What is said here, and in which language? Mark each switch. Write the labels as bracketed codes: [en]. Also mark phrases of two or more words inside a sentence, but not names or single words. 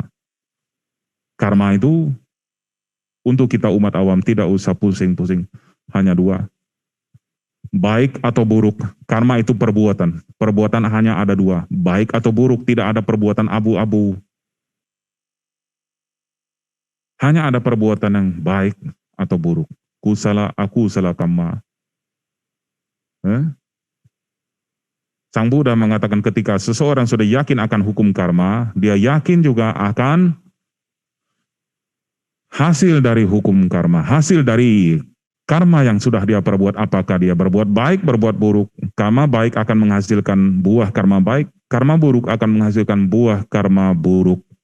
[id] Karma itu untuk kita umat awam tidak usah pusing-pusing, hanya dua. Baik atau buruk, karma itu perbuatan. Perbuatan hanya ada dua, baik atau buruk, tidak ada perbuatan abu-abu. Hanya ada perbuatan yang baik atau buruk. [pi] Kusala, akusala kamma. [id] Sang Buddha mengatakan ketika seseorang sudah yakin akan hukum karma, dia yakin juga akan hasil dari hukum karma, hasil dari karma yang sudah dia perbuat, apakah dia berbuat baik, berbuat buruk. Karma baik akan menghasilkan buah karma baik, karma buruk akan menghasilkan buah karma buruk.